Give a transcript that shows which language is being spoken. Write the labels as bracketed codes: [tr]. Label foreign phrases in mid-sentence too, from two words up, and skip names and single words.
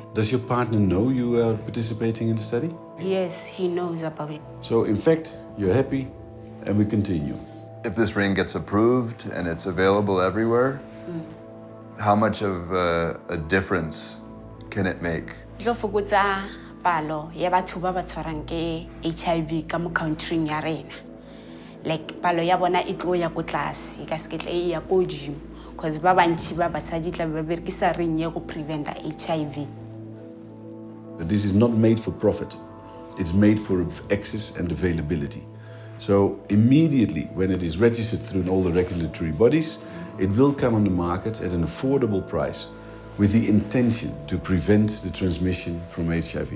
[en] Does your partner know you are participating in the study? Yes, he knows about it. So in fact, you're happy, and we continue. If this ring gets approved and it's available everywhere, how much of a difference can it make? [tn] Tlo fokotsa palo ya batho ba ba tshwarang ke HIV ka mo country ya rena. Like palo ya bona e tlo ya ko tlase ka se ke tla e ya ko godimo because ba bantshi ba basadi tla ba berekisa ring ya go prevent HIV. [en] This is not made for profit. It's made for access and availability. So immediately when it is registered through all the regulatory bodies, it will come on the market at an affordable price with the intention to prevent the transmission from HIV.